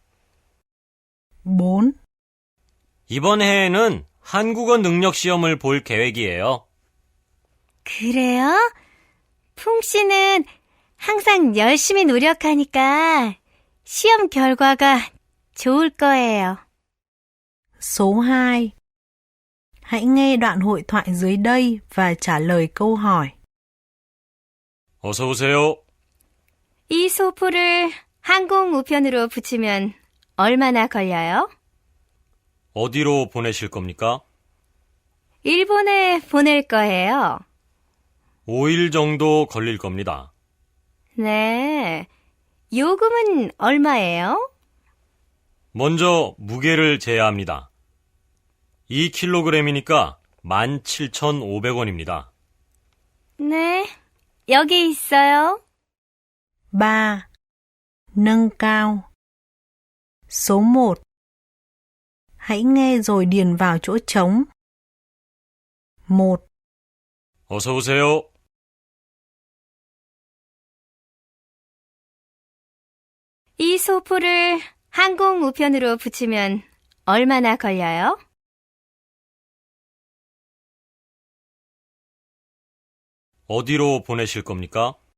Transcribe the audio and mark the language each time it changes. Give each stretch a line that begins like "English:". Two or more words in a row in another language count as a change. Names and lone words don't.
Korean: 4. 이번 해에는 한국어 능력 시험을 볼 계획이에요. 그래요? 풍 씨는 항상 열심히 노력하니까 시험 결과가 좋을 거예요.
Vietnamese: Số 2. Hãy nghe đoạn hội thoại dưới đây và trả lời câu hỏi.
Korean: 어서 오세요. 이 소포를 항공 우편으로 붙이면 얼마나 걸려요? 어디로 보내실 겁니까? 일본에 보낼 거예요. 5일 정도 걸릴 겁니다. 네. 요금은 얼마예요? 먼저 무게를 재야합니다. 2kg이니까 17,500원입니다. 네. 여기 있어요. 3.
Vietnamese: Nâng cao. Số 1. Hãy nghe rồi điền vào chỗ trống. 1,
Korean: 어서 오세요. 이 소포를 항공 우편으로 붙이면 얼마나 걸려요? 어디로 보내실 겁니까?